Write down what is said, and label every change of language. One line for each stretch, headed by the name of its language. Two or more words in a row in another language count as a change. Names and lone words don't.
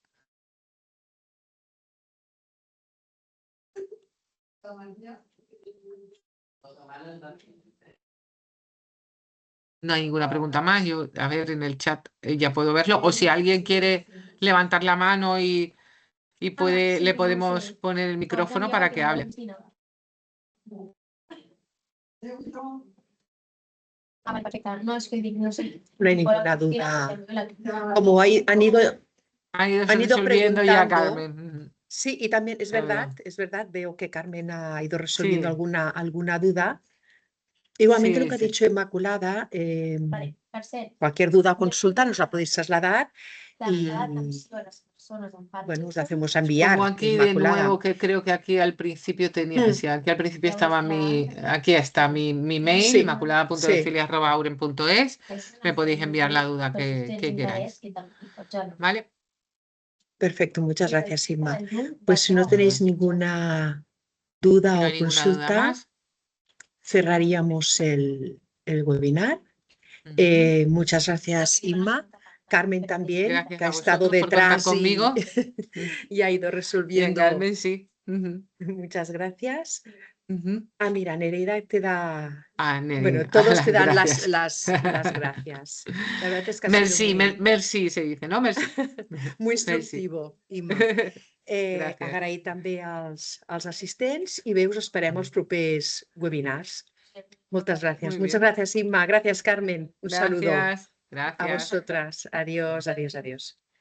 Spanish: No hay ninguna pregunta más. Yo, a ver, en el chat ya puedo verlo. O si alguien quiere levantar la mano y le podemos poner el micrófono para que hable.
Catalan: Perfecte. No, és que dic, no sé.
Spanish: No hay ninguna duda. Como han ido Han ido resolviendo ya, preguntando. Carmen. Sí, y también es Perdón. verdad, veo que Carmen ha ido resolviendo Sí, alguna duda. Igualmente lo sí, que ha sí. dicho Inmaculada,
Catalan: Vale, per cert,
Spanish: cualquier duda o consulta nos la podéis trasladar y trasladar atenció a las personas amb bueno, os Parkinson. hacemos Pongo enviar, aquí de Inmaculada. nuevo que creo que aquí al principio tenía, sí, aquí al principio estaba aquí está mi mail, Sí, inmaculada.cecilia@auren.es. Me podéis enviar la duda
Catalan: Per si
Spanish: que
Catalan: tens
Spanish: queráis.
Catalan: interès, i te'l pots
Spanish: ¿Vale? Perfecto, muchas gracias, Inma.
Catalan: El llum
Spanish: Pues si no
Catalan: va
Spanish: tenéis
Catalan: quedar.
Spanish: ninguna Si duda no o hay ninguna duda consulta, más. cerraríamos el webinar. Ujú. Muchas gracias, Inma. Carmen también, Gracias que ha a estado vosotros por contar detrás conmigo. y ha ido Y a resolviendo. Carmen, sí. Ujú, Muchas gracias. ujú. Mira, Nereida te da... Ah, Bueno, Nereida, todos las te dan gracias. las gracias. La verdad es que ha sido Merci, muy, merci se dice, ¿no? Merci. muy Merci. instructivo, Imma.
Catalan: Gràcies. Agrair també als assistents i bé, us esperem als propers webinars.
Spanish: Muchas gracias. Muy Muchas bien. gracias, Inma. Gracias, Carmen. Un saludo Gracias. a Gracias. vosotras. Adiós, adiós, adiós.